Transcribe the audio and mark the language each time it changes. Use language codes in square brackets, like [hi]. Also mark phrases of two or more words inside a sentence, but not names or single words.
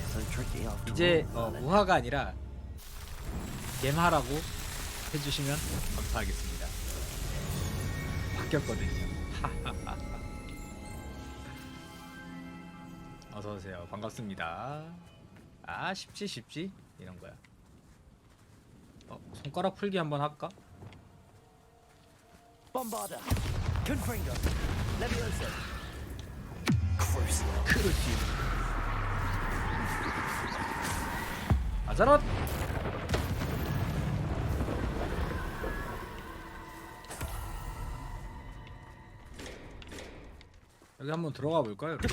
[ko] 이제 우화가 아니라 겜하라고 해주시면 감사하겠습니다. 바뀌었거든요. 어서오세요. 반갑습니다. 아, 쉽지 이런거야. 손가락 풀기 한번 할까? Bombarder. Confringo. Levioso. 크루시. 아자랏. 여기 한번 들어가 볼까요?